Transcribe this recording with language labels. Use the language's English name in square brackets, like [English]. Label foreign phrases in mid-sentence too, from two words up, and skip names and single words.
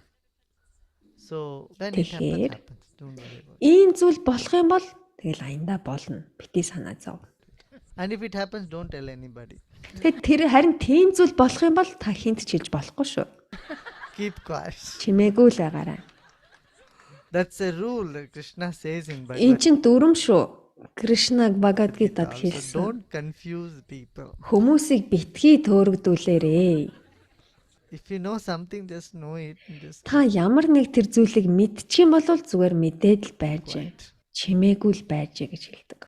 [English] So when it [Mongolian] Тэгэхээр, [English] happens, don't worry about it. [Mongolian] Ийм зүйл болох юм бол тэгэл аяндаа болно. Бити санаа зов. [English] And if it happens, don't tell anybody. [Mongolian] Тэгээд тэр харин тийм зүйл болох юм бол та хинт ч хэлж болохгүй шүү. [English] Keep quiet. [Mongolian] Чимээгүй л байгаарай. [English] That's a rule that Krishna says in [Mongolian] Эн [English] Bhagavad [Mongolian] чин дүрм шүү. Кришнаг Бхагавад Гитад [English] Gita. So [Mongolian] хэлсэн. [English] don't confuse people. [Mongolian] Хүмүүсийг битгий төөрөгдүүлээрээ. [English] If you know something, just know it. And just [Mongolian] Та ямар нэг тэр зүйлийг мэдчих юм бол зүгээр мэдээд л байж. [English] quiet. [Mongolian] Чимээгүй л байж гэж хэлдэг.